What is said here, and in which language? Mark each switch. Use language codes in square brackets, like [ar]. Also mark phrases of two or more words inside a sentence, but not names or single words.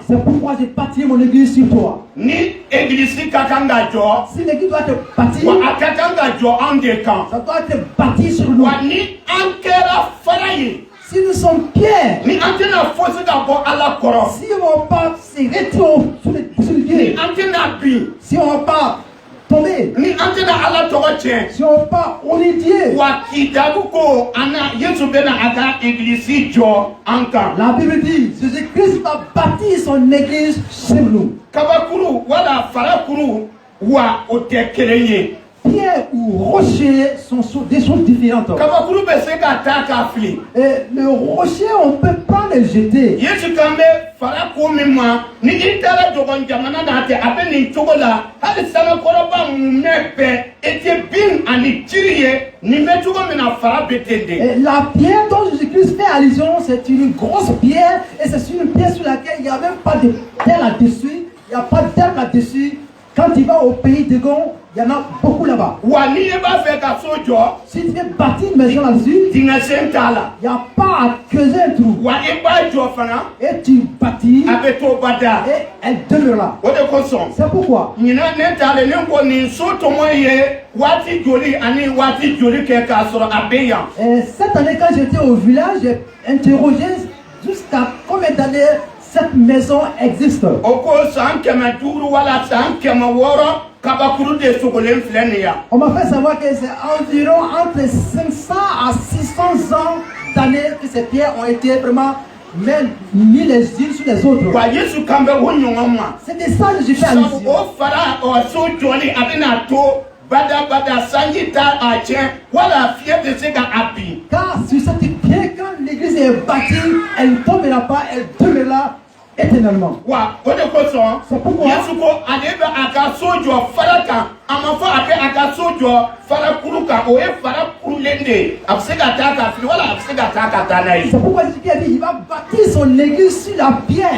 [fr] C'est pourquoi je bâtirai mon église sur toi. [bm] Ni église ka kan ka jɔ [fr] Si l'église doit être bâtie, [bm] wa a ka kan ka jɔ anw de kan. [fr] ça doit être bâti sur nous. [bm] Wa ni an kɛra fara ye [fr] Si nous sommes pierres, [bm] ni an tɛna fosi ka bɔ Ala kɔrɔ [fr] si on va pas se retirer sur le [bm] ni [fr] Dieu, [bm] an tɛna bin [fr] si on va pas tomber, [bm] ni an tɛna Ala tɔgɔ tiɲɛ. [fr] si on va pas honner Dieu, [bm] Wa Kidabu ko ana Yesu bɛna a ka église jɔ an kan. [fr] la Bible dit, Jésus-Christ va bâtir son église sur nous. [bm] Kabakuru wala farakuru wa o tɛ kelen ye. [fr] Pierre ou rocher sont des choses différentes. [bm] Kabakuru bɛ se ka taa k'a fili. [fr] Et le rocher, on peut pas le jeter. [bm] Yesu kan bɛ fara ko min ma ni i taara jɔgɔn jamana n'a tɛ a bɛ nin cogo la hali sangakɔrɔba mumɛ bɛɛ e tɛ bin ani jiri ye nin bɛ cogo min na fara bɛ ten de. [fr] Et la pierre dont Jésus-Christ fait allusion, c'est une grosse pierre et c'est une pierre sur laquelle il n'y a même pas de terre là-dessus, il n'y a pas d'herbe là-dessus. Quand tu vas au pays de Gon, il y en a beaucoup là-bas. [bm] Wa ni e b'a fɛ ka so jɔ [fr] Si tu veux bâtir une maison là-dessus, [bm] dingɛ sen t'a la. [fr] il n'y a pas à creuser un trou. [bm] Wa i b'a jɔ fana [fr] Et tu bâtis [bm] a bɛ to bada. [fr] et elle demeure là. [bm] O de kosɔn. [fr] C'est pourquoi [bm] Ɲinan ne t'ale ne ko nin so tɔmɔ ye waati joli ani waati joli kɛ k'a sɔrɔ a bɛ yan. [fr] et cette année, quand j'étais au village, j'ai interrogé jusqu'à combien d'années cette maison existe. [bm] O ko san 500 wala san 600 kabakuru de sogolen filɛ nin yan. [fr] On m'a fait savoir que c'est environ entre 500 à 600 ans d'années que ces pierres ont été vraiment mis les unes sur les autres. [bm] Wa Yesu kan bɛ o ɲɔgɔn ma. [fr] C'est de ça que j'ai fait [bm] Sabu [fr] allusion. [bm] o fara o so jɔli a bɛna to badabada sanji ta a tiɲɛ wala fiɲɛ tɛ se ka a bin. [fr] Car sur cette pierre, quand l'église est bâtie, elle ne tombera pas, elle demeurera éternellement. C'est pourquoi c'est pourquoi Jésus a dit il va bâtir son église sur la pierre.